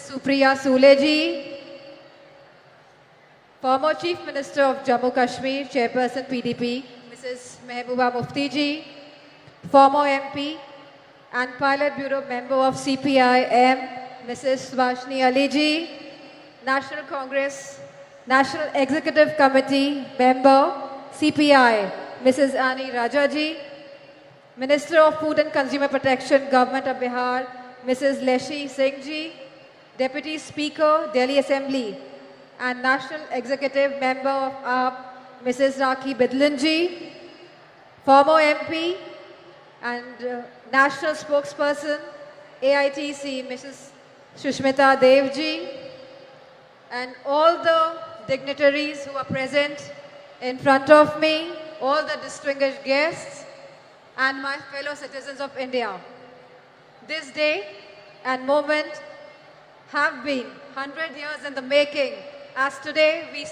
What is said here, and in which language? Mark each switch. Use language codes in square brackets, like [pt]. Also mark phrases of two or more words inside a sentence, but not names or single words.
[en] Supriya Sule ji, former Chief Minister of Jammu Kashmir, Chairperson PDP Mrs. Mehbooba Mufti ji, former MP and Pilot Bureau Member of CPI-M Mrs. Vashni Ali ji, National Congress, National Executive Committee Member, CPI, Mrs. Ani Rajaji, Minister of Food and Consumer Protection, Government of Bihar, Mrs. Leshi Singh ji, Deputy Speaker, Delhi Assembly, and National Executive Member of AAP, Mrs. Rakhi Bidlan ji, former MP and National Spokesperson, AITC, Mrs. Shushmita Dev ji, and all the dignitaries who are present in front of me, all the distinguished guests, and my fellow citizens of India. This day and moment have been 100 years in the making, as today we